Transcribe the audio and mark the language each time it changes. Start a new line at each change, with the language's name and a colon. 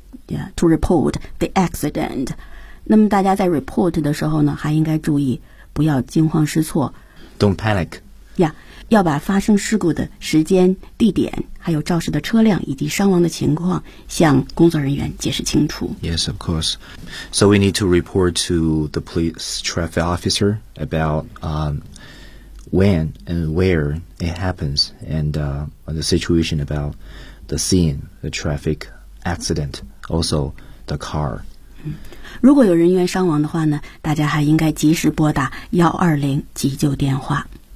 English: yeah, to report the accident。
Chinese: 那么大家在 report 的时候呢，还应该注意不要惊慌失措。
English: Don't panic.
Chinese: 呀，要把发生事故的时间、地点，还有肇事的车辆以及伤亡的情况向工作人员解释清楚。
English: Yes, of course. So we need to report to the police traffic officer about when and where it happens and the situation about the scene, the traffic accident, also the car.
Chinese: 如果有人员伤亡的话呢，大家还应该及时拨打120急救电话。